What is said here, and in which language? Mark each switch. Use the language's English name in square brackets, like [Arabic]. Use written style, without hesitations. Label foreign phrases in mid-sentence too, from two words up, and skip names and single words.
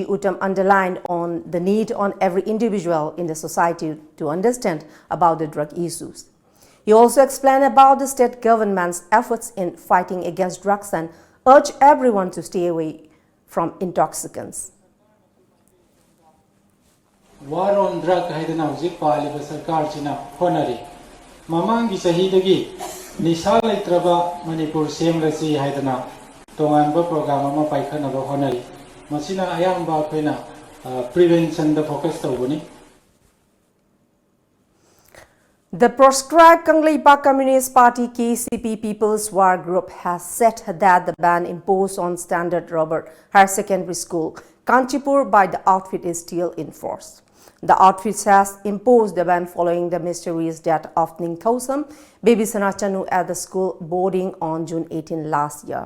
[English] Uttam underlined on the need on every individual in the society to understand about the drug issues. He also explained about the state government's efforts in fighting against drugs and urged everyone to stay away from intoxicants. War on drug [Manipuri] haidana hujik paaliba sarkar china honari mamangi sahidagi nisa laitraba Manipur semlasi haidana tonganba program ama paikhanaba honari masina ayamba akhena prevention da focus tawbani. [English] The proscribed Kanglei Park Communist Party KCP People's War Group has said that the ban imposed on Standard Robert Higher Secondary School, Kanchipur by the outfit is still in force. The outfit has imposed the ban following the mysterious death of Ningthosam Baby Sanachanu at the school boarding on June 18 last year.